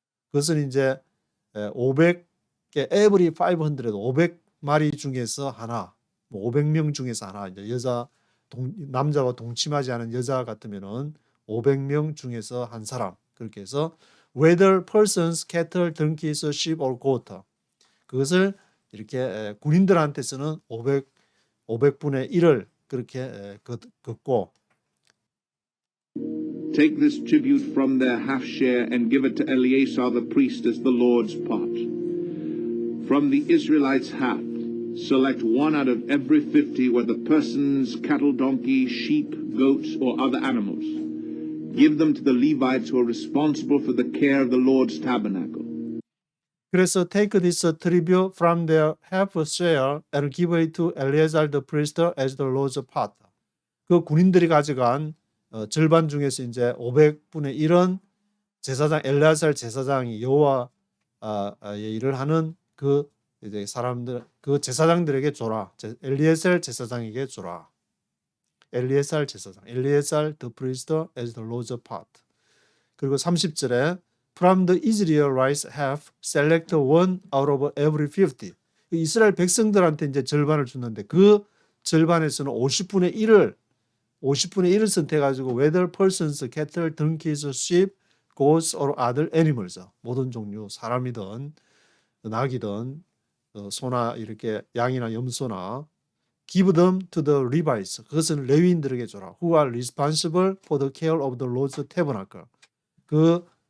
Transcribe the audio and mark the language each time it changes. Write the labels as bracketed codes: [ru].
[ko] 그것은 이제 500개 [en] every 500 [ko] 500마리 중에서 하나, 뭐 500명 중에서 하나 이제 남자와 동침하지 않은 여자 같으면은 500명 중에서 한 사람 그렇게 해서 [en] whether persons, cattle, donkeys, sheep or goat [ko] 그것을 이렇게 군인들한테서는 500분의 1을 그렇게 걷고 [en] Take this tribute from their half share and give it to Eleazar the priest as the Lord's part. From the Israelites' half, select 1 out of every 50, whether persons, cattle, donkeys, sheep, goats, or other animals. Give them to the Levites who are responsible for the care of the Lord's tabernacle. [ko] 그래서 [en] take this tribute from their half share and give it to Eleazar the priest as the Lord's part. [ko] 그 군인들이 가져간 절반 중에서 이제 500분의 1은 제사장 엘레아살 제사장이 여호와의 일을 하는 그 이제 사람들 그 제사장들에게 줘라. 엘리에셀 제사장에게 줘라. 엘리에살 제사장, 엘리에살 [en] the priest as the Lord's part. [ko] 그리고 30절에 [en] from the Israelites half select 1 out of every 50. [ko] 이스라엘 백성들한테 이제 절반을 줬는데 그 절반에서는 50분의 1을 50분의 1을 선택해가지고 [en] whether persons, cattle, donkeys, sheep, goats or other animals [ko] 모든 종류 사람이든 낙이든 소나 이렇게 양이나 염소나 [en] give them to the Levites [ko] 그것은 레위인들에게 줘라 [en] who are responsible for the care of the Lord's tabernacle [ko] 그